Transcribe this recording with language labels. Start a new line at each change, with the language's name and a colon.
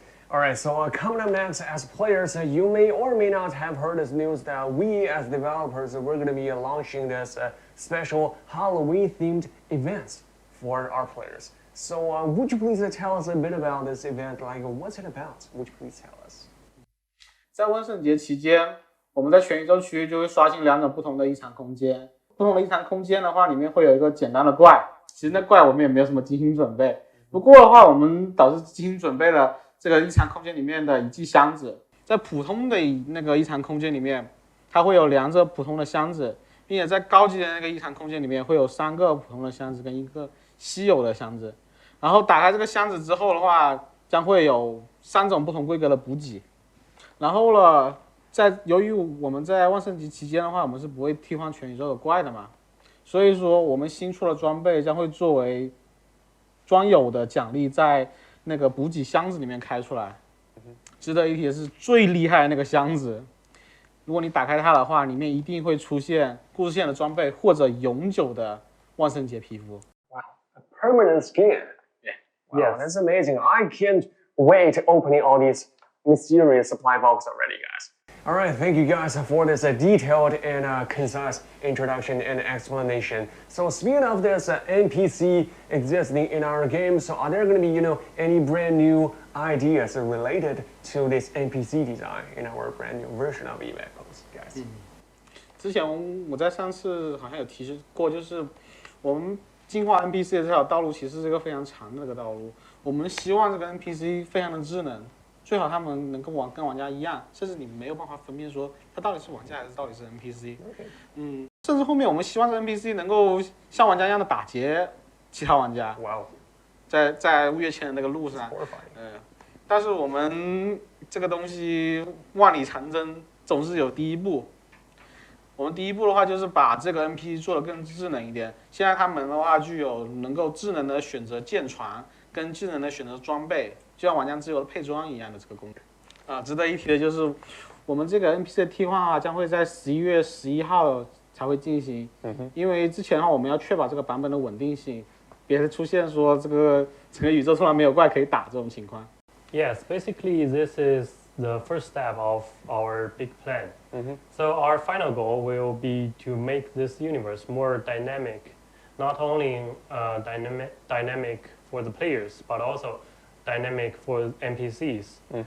English: Alright, so coming up next, as players, you may or may not have heard this news that we as developers, we're going to be launching this special Halloween-themed events for our players. So would you please tell us a bit about this event? Like, what's it about? Would you please tell us?
Chinese: 在万圣节期间，我们在全宇宙区域就会刷新2种不同的异常空间。不同的异常空间的话，里面会有一个简单的怪，其实那怪我们也没有什么精心准备。不过的话，我们导致精心准备了这个异常空间里面的一记箱子。在普通的那个异常空间里面，它会有2个普通的箱子，并且在高级的那个异常空间里面会有3个普通的箱子跟1个稀有的箱子。然后打开这个箱子之后的话，将会有3种不同规格的补给。然后了，由于我们在万圣节期间的话，我们是不会替换全宇宙的怪的嘛，所以说我们新出的装备将会作为专有的奖励，在那个补给箱子里面开出来。值得一提的是，最厉害的那个箱子，如果你打开它的话，里面一定会出现故事线的装备或者永久的万圣节皮肤。
English: Wow, a permanent skin. Yeah. Wow, yes, that's amazing. I can't wait opening all these mysterious supply boxes already, guys. All right, thank you guys for this detailed and concise introduction and explanation. So speaking of this NPC existing in our game, so are there going to be, any brand new ideas related to this NPC design in our brand new version of eVehicles, guys?
Chinese: 之前我在上次好像有提示过，就是我们进化 NPC 的这条道路其实是一个非常长的这个道路。我们希望这个 NPC 非常的智能。最好他们能够跟玩家一样，甚至你没有办法分辨说他到底是玩家还是到底是 NPC。甚至后面我们希望这 NPC 能够像玩家一样的打劫其他玩家。哇哦，在越线的那个路上，但是我们这个东西万里长征总是有第一步。我们第一步的话就是把这个 NPC 做得更智能一点。现在他们的话具有能够智能的选择舰船，跟智能的选择装备。就像玩家自由的配装一样的这个功能。值得一提的就是，我们这个 NPC 的替换啊，将会在11月11号才会进行。因为之前的话，我们要确保这个版本的稳定性，别出现说这个整个宇宙突然没有怪可以打这种情况。
English: Yes, basically this is the first step of our big plan. So our final goal will be to make this universe more dynamic, not only dynamic for the players, but also dynamic for NPCs.